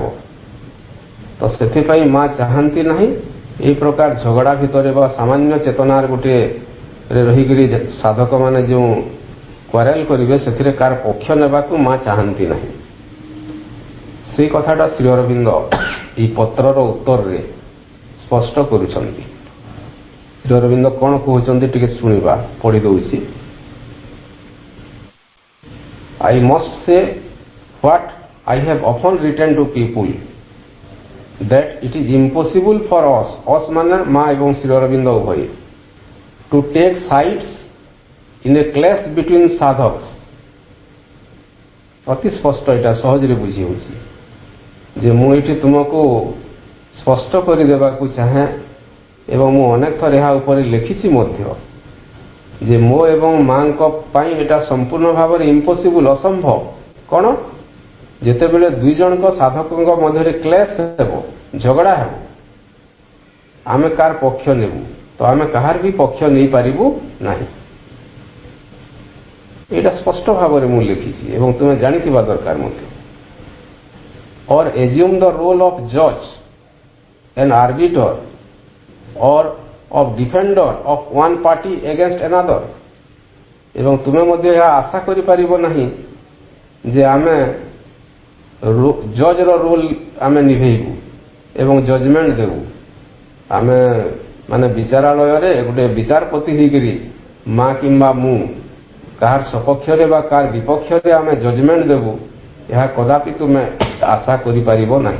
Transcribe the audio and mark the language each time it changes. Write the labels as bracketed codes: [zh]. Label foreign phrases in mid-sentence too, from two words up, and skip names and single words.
[or] ତ ସେଥିପାଇଁ ମା ଚାହାନ୍ତି ନାହିଁ ଏହି ପ୍ରକାର ଝଗଡ଼ା ଭିତରେ ବା ସାମାନ୍ୟ ଚେତନାର ଗୋଟିଏ ରହିକରି ସାଧକମାନେ ଯେଉଁ କ୍ୱାରେଲ କରିବେ ସେଥିରେ କାହାର ପକ୍ଷ ନେବାକୁ ମା ଚାହାନ୍ତି ନାହିଁ। ସେଇ କଥାଟା ଶ୍ରୀ ଅରବିନ୍ଦ ଏହି ପତ୍ରର ଉତ୍ତରରେ ସ୍ପଷ୍ଟ କରୁଛନ୍ତି। ଶ୍ରୀ ଅରବିନ୍ଦ କ'ଣ କହୁଛନ୍ତି ଟିକେ ଶୁଣିବା, ପଢ଼ି ଦେଉଛି। [en] I must say what I have often written to people, that it is impossible for us [or] ମାନେ ମା ଏବଂ ଶ୍ରୀ ଅରବିନ୍ଦ ଉଭୟ, [en] to take sides in a clash between sadhaks। [or] ଅତି ସ୍ପଷ୍ଟ, ଏଇଟା ସହଜରେ ବୁଝି ହେଉଛି ଯେ ମୁଁ ଏଇଠି ତୁମକୁ ସ୍ପଷ୍ଟ କରିଦେବାକୁ ଚାହେଁ ଏବଂ ମୁଁ ଅନେକ ଥର ଏହା ଉପରେ ଲେଖିଛି ମଧ୍ୟ ଯେ ମୋ ଏବଂ ମାଙ୍କ ପାଇଁ ଏଇଟା ସମ୍ପୂର୍ଣ୍ଣ ଭାବରେ ଇମ୍ପସିବୁଲ, ଅସମ୍ଭବ। କ'ଣ? ଯେତେବେଳେ ଦୁଇ ଜଣଙ୍କ ସାଧକଙ୍କ ମଧ୍ୟରେ କ୍ଲେଶ ହେବ, ଝଗଡ଼ା ହେବ, ଆମେ କାହାର ପକ୍ଷ ନେବୁ? ତ ଆମେ କାହାର ବି ପକ୍ଷ ନେଇପାରିବୁ ନାହିଁ। ଏଇଟା ସ୍ପଷ୍ଟ ଭାବରେ ମୁଁ ଲେଖିଛି ଏବଂ ତୁମେ ଜାଣିଥିବା ଦରକାର ମଧ୍ୟ। [en] or assume the role of judge, an arbiter or of defender of one party against another। [or] ଏବଂ ତୁମେ ମଧ୍ୟ ଏହା ଆଶା କରିପାରିବ ନାହିଁ ଯେ ଆମେ [en] judgeର role [or] ଆମେ ନିଭେଇବୁ ଏବଂ ଜଜମେଣ୍ଟ ଦେବୁ। ଆମେ ମାନେ ବିଚାରାଳୟରେ ଗୋଟେ ବିଚାରପତି ହେଇକରି ମା କିମ୍ବା ମୁଁ କାହାର ସପକ୍ଷରେ ବା କାହାର ବିପକ୍ଷରେ ଆମେ ଜଜମେଣ୍ଟ ଦେବୁ, ଏହା କଦାପି ତୁମେ ଆଶା କରିପାରିବ ନାହିଁ।